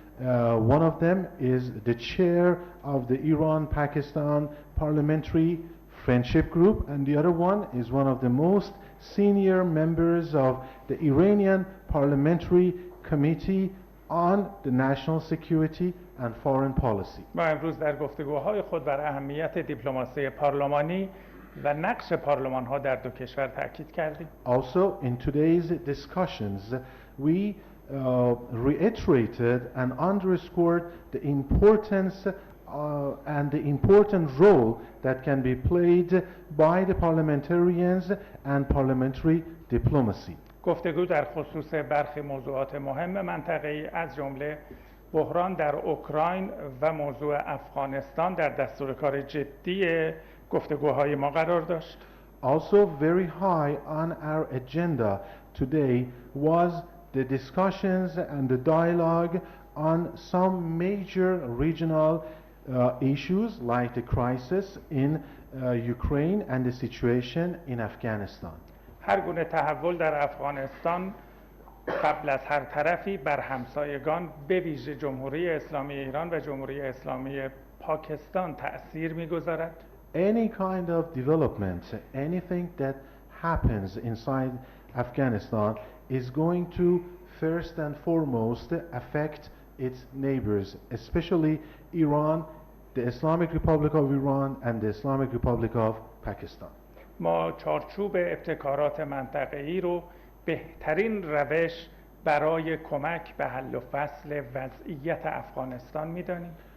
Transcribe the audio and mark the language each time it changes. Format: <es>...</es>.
<en>One of them is the chair of the Iran-Pakistan Parliamentary Friendship Group, and the other one is one of the most senior members of the Iranian Parliamentary Committee on the National Security and Foreign Policy.</en> <fa>ما امروز در گفتگوهای خود بر اهمیت دیپلماسی پارلمانی و نقش پارلمان‌ها در دو کشور تاکید کردیم.</fa> <en>Also, in today's discussions, we reiterated and underscored the importance and the important role that can be played by the parliamentarians and parliamentary diplomacy.</en> <fa>گفتگو در خصوص برخی موضوعات مهم منطقه‌ای از جمله بحران در اوکراین و موضوع افغانستان در دستور کار جدی گفتگوهای ما قرار داشت.</fa> <en>Also very high on our agenda today was the discussions and the dialogue on some major regional issues like the crisis in Ukraine and the situation in Afghanistan.</en> <fa>هر گونه تحول در افغانستان قبل از هر طرفی بر همسایگان به ویژه جمهوری اسلامی ایران و جمهوری اسلامی پاکستان تأثیر می‌گذارد.</fa> <en>Any kind of development, anything that happens inside Afghanistan is going to first and foremost affect its neighbors, especially Iran, the Islamic Republic of Iran and the Islamic Republic of Pakistan.</en> <fa>ما چارچوب ابتکارات منطقه‌ای رو بهترین روش برای کمک به حل و فصل وضعیت افغانستان می‌دانیم.</fa>